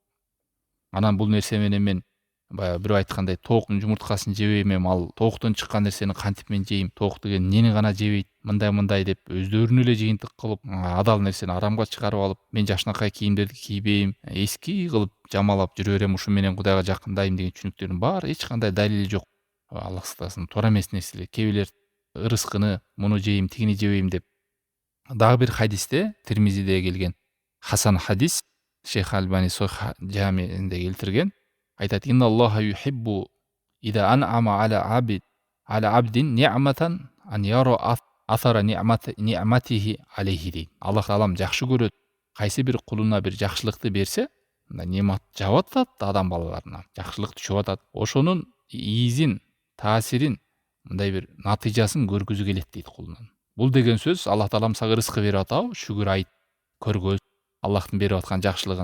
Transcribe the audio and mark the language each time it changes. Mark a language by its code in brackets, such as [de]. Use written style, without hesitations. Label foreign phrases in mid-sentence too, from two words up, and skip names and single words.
[ky] Анан бул нерсе менен мен баягы бирөө айткандай тооктун жумурткасын жебейм, ал тооктон чыккан нерсени кантип мен жейм, тоок деген эмнени гана жебейт, мындай деп өздөрүнө эле жыйынтык кылып, адал нерсени арамга чыгарып алып, мен жакшынакай кийимдерди кийбейм, эски кылып жамалап жүрө берем, ушу менен Кудайга жакындайм деген түшүнүктөрдүн баары эч кандай далили жок. Аллах сактасын, туура эмес нерселер. Кээ бирлер ырыскыны муну жейм, тигини жебейм деп. Дагы бир хадисте, Тирмизиде келген хасан хадис, Шейх Альбани Сохих Жамиинде келтирген. Айтат: [ar] "إن الله يحب إذا أنعم على عبد نعمة أن يرى أثر نعمته عليه" дейт. [ky] Аллах Таалам жакшы көрөт, кайсы бир кулуна бир жакшылыкты берсе, мындай немат жаап атат адам балаларына, жакшылык түшүп атат. Ошонун иизин, таасирин, мындай бир натыйжасын көргүзү келет дейт кулунун. Бул деген сөз Аллах Таалам сага рызкы берип атабы, шүгүр айт, көргөз Аллахтын берип аткан жакшылыгын.